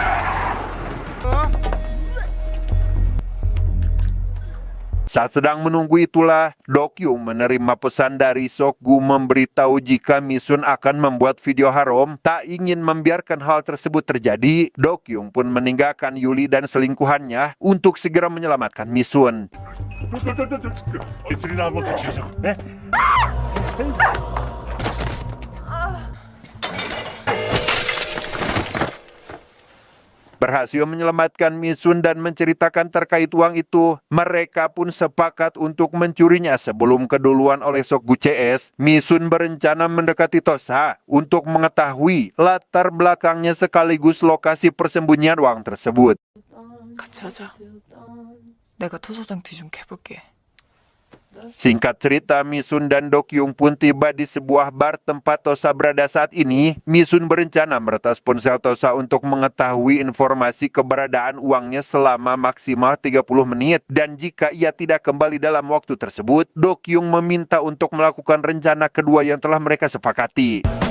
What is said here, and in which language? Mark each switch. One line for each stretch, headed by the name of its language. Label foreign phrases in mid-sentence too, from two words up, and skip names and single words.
Indonesian: Saat sedang menunggu itulah, Dokyung menerima pesan dari Sokgu memberitahu jika Misun akan membuat video haram. Tak ingin membiarkan hal tersebut terjadi, Dokyung pun meninggalkan Yuli dan selingkuhannya untuk segera menyelamatkan Misun.
Korean: 예술이나 한번 같이 하자고. 네?
Indonesian: Berhasil menyelamatkan Misun dan menceritakan terkait uang itu, mereka pun sepakat untuk mencurinya sebelum keduluan oleh Sokgu CS. Misun berencana mendekati Tosa untuk mengetahui latar belakangnya sekaligus lokasi persembunyian uang tersebut.
Korean: 같이 하자. 내가 토사장 뒤 좀 캐볼게.
Indonesian: Singkat cerita, Misun dan Dokyung pun tiba di sebuah bar tempat Tosa berada saat ini. Misun berencana meretas ponsel Tosa untuk mengetahui informasi keberadaan uangnya selama maksimal 30 menit. Dan jika ia tidak kembali dalam waktu tersebut, Dokyung meminta untuk melakukan rencana kedua yang telah mereka sepakati.